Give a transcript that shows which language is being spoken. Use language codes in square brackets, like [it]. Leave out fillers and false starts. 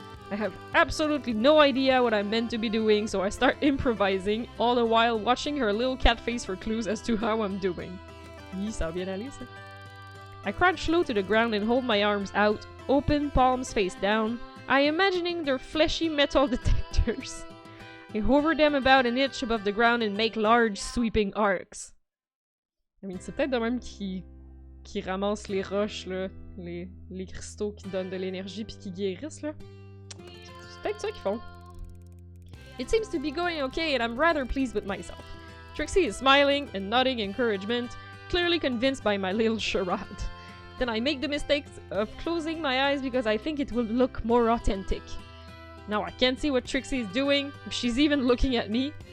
[en] I have absolutely no idea what I'm meant to be doing, so I start improvising, all the while watching her little cat face for clues as to how I'm doing. [fr] Ça va bien aller, ça. [en] I crouch low to the ground and hold my arms out, open, palms face down. I imagining they're fleshy metal detectors. I hover them about an inch above the ground and make large, sweeping arcs. I mean, [fr] c'est peut-être de même qui ramasse les roches, là, les cristaux qui donnent de l'énergie puis qui guérissent, là. C'est peut-être ça qu'ils font. [en] It seems to be going okay and I'm rather pleased with myself. Trixie is smiling and nodding encouragement, clearly convinced by my little charade. Then I make the mistake of closing my eyes because I think it will look more authentic. Now I can't see what Trixie is doing, if she's even looking at me.